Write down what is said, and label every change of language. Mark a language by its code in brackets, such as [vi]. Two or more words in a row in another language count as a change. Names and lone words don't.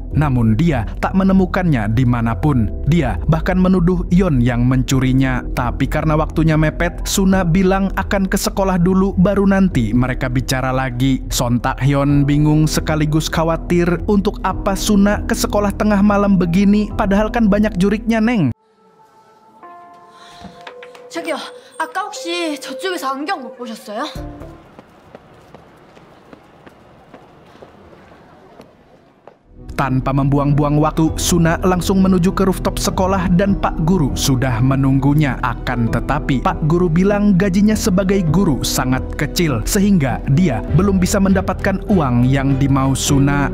[id] Namun dia tak menemukannya dimanapun. Dia bahkan menuduh Yeon yang mencurinya. Tapi karena waktunya mepet, Suna bilang akan ke sekolah dulu baru nanti mereka bicara lagi. Sontak Yeon bingung sekaligus khawatir, untuk apa Suna ke sekolah tengah malam begini padahal kan banyak juriknya, Neng. [ko] 저기요, 아까 혹시 저쪽에서 안경 못 보셨어요? [id] Tanpa membuang-buang waktu, Suna langsung menuju ke rooftop sekolah dan Pak Guru sudah menunggunya. Akan tetapi, Pak Guru bilang gajinya sebagai guru sangat kecil, sehingga dia belum bisa mendapatkan uang yang dimau Suna.